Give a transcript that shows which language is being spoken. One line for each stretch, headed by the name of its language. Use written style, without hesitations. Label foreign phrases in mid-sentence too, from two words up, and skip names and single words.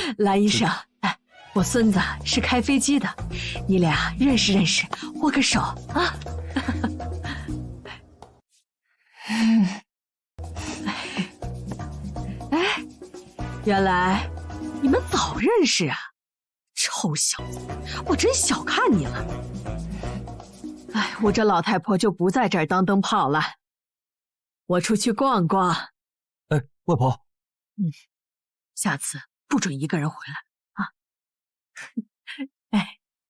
Chinese: 蓝医生，哎，我孙子是開飛機的，你倆認識認識，握個手啊。哎，原來你們早認識啊！臭小子，我真小看你了。哎，我這老太婆就不在這兒當燈泡了，我出去逛逛。哎，外婆，下次不准一個人回來啊！哎，